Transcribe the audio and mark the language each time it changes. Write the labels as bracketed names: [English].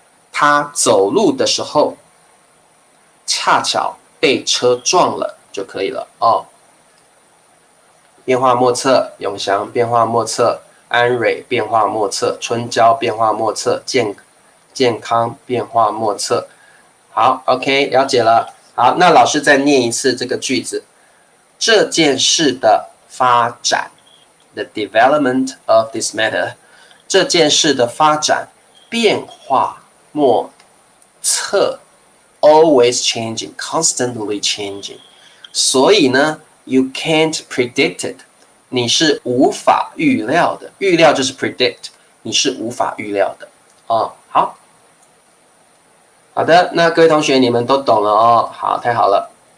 [Chinese] 他走路的时候恰巧被车撞了就可以了哦。变化莫测，永祥变化莫测，安蕊变化莫测，春娇变化莫测，健康变化莫测。好 ，OK， 了解了。好，那老师再念一次这个句子。这件事的发展 ， [English] the development of this matter， [Chinese] 这件事的发展变化莫测 ， [English] always changing, constantly changing。 [Chinese] 所以呢 ， [English] you can't predict it， [Chinese] 你是无法预料的。预料就是 predict， 你是无法预料的。哦，好的，那各位同学你们都懂了哦。好，太好了。